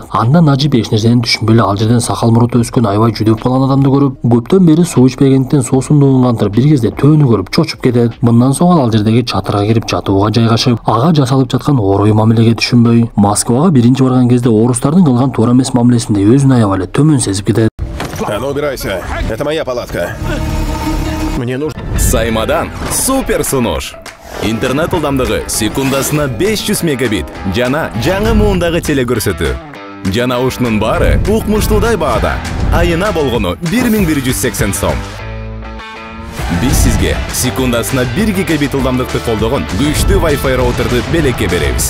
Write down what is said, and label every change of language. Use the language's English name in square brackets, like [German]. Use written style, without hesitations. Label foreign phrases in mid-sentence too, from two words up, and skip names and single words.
[Kyrgyz] Анда Najib эч нерсени түшүнбөй эле ал жерден сакал муруту өскөн аябай жүдөп калган адамды көрүп, көптөн бери суу ичпегендиктен суусундугун кантырып, бир кезде төөнү көрүп чочуп кетет. Мындан соң ал жердеги чатырга кирип жатууга жайгашып, ага жасалып жаткан орой мамилеге түшүнбөй, Москвага биринчи барган кезде орустардын кылган туура эмес мамилесиндей өзүн аябай эле төмөн сезип кетет. [Russian] А ну убирайся, это моя палатка. Мне нужно... [Kyrgyz] Саймадан супер сунуш. Интернет ылдамдыгы секундасына 500 мегабит. Жана жаңы муундагы телекөрсөтүү. Жана ушунун баары укмуштуудай баада. Айына болгону 1180 сом. Биз сизге секундасына 1 гигабит ылдамдыкты колдогон күчтүү Wi-Fi роутерди белекке беребиз.